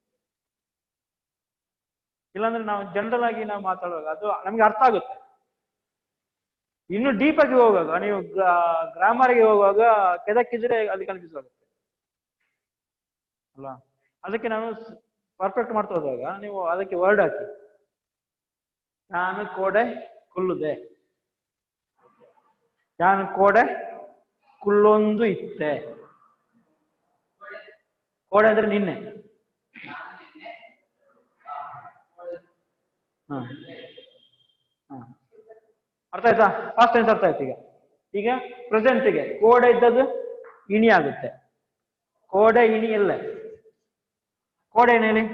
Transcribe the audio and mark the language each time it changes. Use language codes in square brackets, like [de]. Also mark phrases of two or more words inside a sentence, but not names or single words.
[kn] ಇಲ್ಲಾಂದ್ರೆ ನಾವು ಜನರಲ್ ಆಗಿ ನಾವು ಮಾತಾಡುವಾಗ ಅದು ನಮ್ಗೆ ಅರ್ಥ ಆಗುತ್ತೆ. ಇನ್ನು ಡೀಪ್ ಆಗಿ ಹೋಗುವಾಗ, ನೀವು ಗ್ರಾಮರ್ಗೆ ಹೋಗುವಾಗ ಕೆದಕ್ಕಿದ್ರೆ ಅಲ್ಲಿ ಕನ್ಫ್ಯೂಸ್ ಆಗುತ್ತೆ ಅಲ್ಲ. ಅದಕ್ಕೆ ನಾನು ಪರ್ಫೆಕ್ಟ್ ಮಾಡ್ತಾ ಹೋದಾಗ ನೀವು ಅದಕ್ಕೆ ವರ್ಡ್ ಹಾಕಿ. [tcy] ನಾನು ಕೋಡೆ ಕುಲ್ಲುದೆ, ನಾನು ಕೋಡೆ ಕುಲ್ಲೊಂದು ಇತ್ತೆ. [kn] ಕೋಡೆ ಅಂದ್ರೆ ನಿನ್ನೆ. ಹ ಅರ್ಥ ಆಯ್ತಾ? [en] fast tense [kn] ಅರ್ಥ ಆಯ್ತು. ಈಗ ಪ್ರೆಸೆಂಟ್ಗೆ ಕೋಡೆ ಇದ್ದದ್ದು ಇಣಿ ಆಗುತ್ತೆ. [tcy] ಕೋಡೆ ಇಣಿ ಎಲ್ಲ. [kn] ಕೋಡೆ ಏನು ಹೇಳಿ?